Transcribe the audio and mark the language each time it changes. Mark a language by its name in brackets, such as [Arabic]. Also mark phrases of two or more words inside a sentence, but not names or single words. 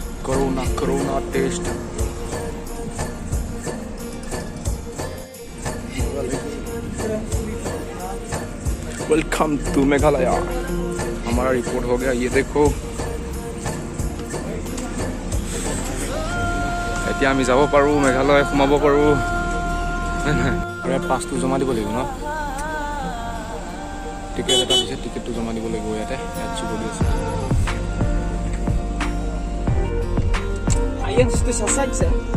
[English] Corona test welcome to Meghalaya [Hindi] हमारा रिपोर्ट हो गया ये देखो [Assamese] এতিয়া আমি যাব পাৰো মেঘালয় সোমাব পাৰো আৰু পাছটো জমা দিব লাগিব ন টিকেট এটা দিছে টিকেটটো জমা দিব লাগিব ইয়াতে ইয়াত চুব দি আছে [Filipino] Ayan, gusto sa side, sir.